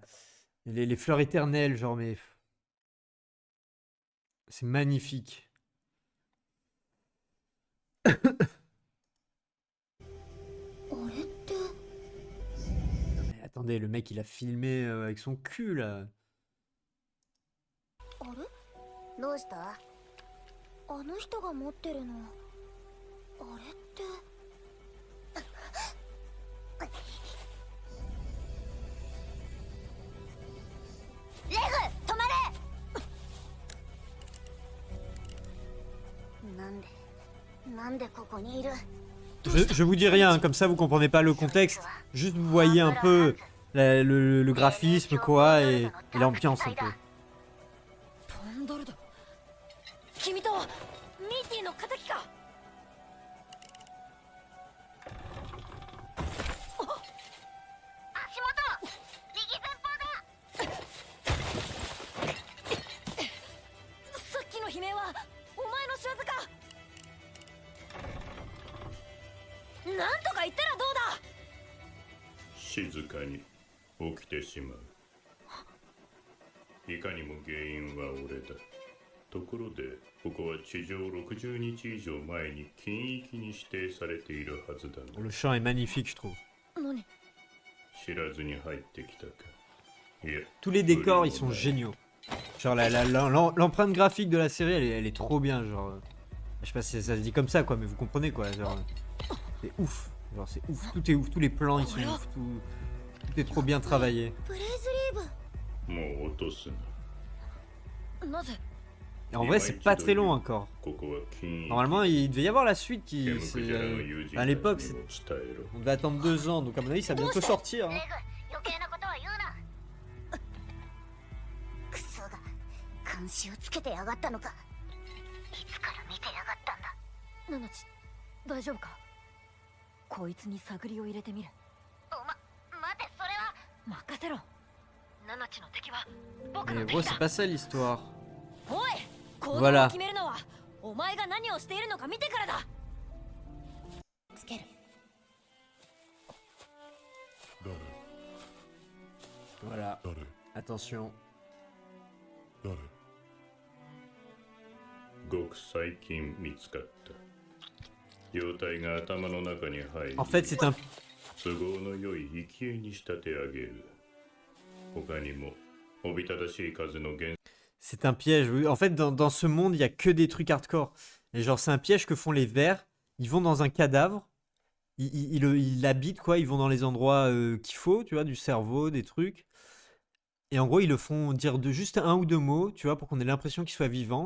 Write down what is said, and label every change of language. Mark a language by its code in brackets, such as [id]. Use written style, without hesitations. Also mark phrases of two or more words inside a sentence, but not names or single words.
[fr] Les fleurs éternelles, genre, mais. C'est magnifique. Mais attendez, le mec il a filmé avec son cul là. [ja] どうした？あの人が持ってるのあれって。レグ、止まれ。なんでここにいる？ [fr] Je vous dis rien, comme ça vous comprenez pas le contexte. Juste vous voyez un peu le graphisme quoi et l'ambiance un peu. [ja] 君とミーティーの仇か。足元、右前方だ。さっきの悲鳴はお前の仕業か。なんとか言ったらどうだ。静かに起きてしまう。いかにも原因は俺だ。ところでここは地上60日以上前に禁域に指定されているはずだが。 [fr] Le chant est magnifique je trouve. [ja] 知らずに入ってきたか。いや、 [fr] Tous les décors ils sont géniaux. Genre l'empreinte graphique de la série elle est trop bien genre. Je sais pas si ça se dit comme ça quoi mais vous comprenez quoi genre. C'est ouf. Genre c'est ouf, tout est ouf, tous les plans ils sont ouf, tout est trop bien travaillé. [ja] もう落とすな。なぜ？ [fr] Et en vrai, c'est pas très long encore. Normalement, il devait y avoir la suite qui. À l'époque, on devait attendre 2 ans, donc à mon avis, ça va bientôt sortir. Hein. [ja] 監視をつけてやがったのか。いつから見てやがったんだ。ナナチ、大丈夫か。こいつに探りを入れてみる。待て、それは。任せろ。ナナチの敵は僕の敵だ。 [fr] Mais gros, c'est pas ça l'histoire. Voilà. Voilà. Attention. [ja] ごく最近見つかった。容体が頭の中に入り。 [fr] En fait, c'est un. [ja] 都合の良い生き餌に仕立て上げる。他にもおびただしい数の原。 [fr] C'est un piège. En fait, dans ce monde, il y a que des trucs hardcore. Et genre, c'est un piège que font les vers. Ils vont dans un cadavre. Ils l'habitent, quoi. Ils vont dans les endroits qu'il faut, tu vois, du cerveau, des trucs. Et en gros, ils le font dire de juste 1 ou 2 mots, tu vois, pour qu'on ait l'impression qu'il soit vivant.